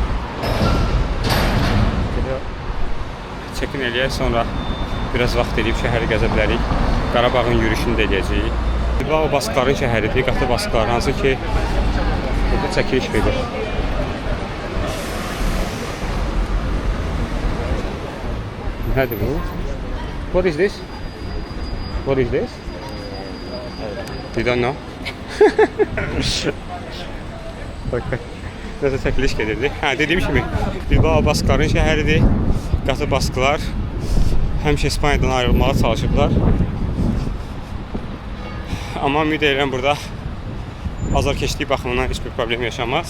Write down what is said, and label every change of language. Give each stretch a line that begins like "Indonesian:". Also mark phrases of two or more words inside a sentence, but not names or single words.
Azerbaijani: Çekin eləyək, sonra biraz vaxt edib şəhəri gəzə bilərik. Qarabağın yürüyüşünü də eləyəcəyik. Bilbao Baskların şəhəridir, qatı Basklar, hansı ki burada çəkiliş gedir. Nədir bu?
English: What is this? What is this? You don't know? Okay.
Azerbaijani: Nəsə çəkiliş gedirdi. Dediyim kimi Bilbao Baskların şəhəridir. Qatı Basklar həmişə İspaniyadan ayrılmağa çalışıblar. Amma ümid edirəm burada azarkeşlik baxımından heç bir problem yaşamaz.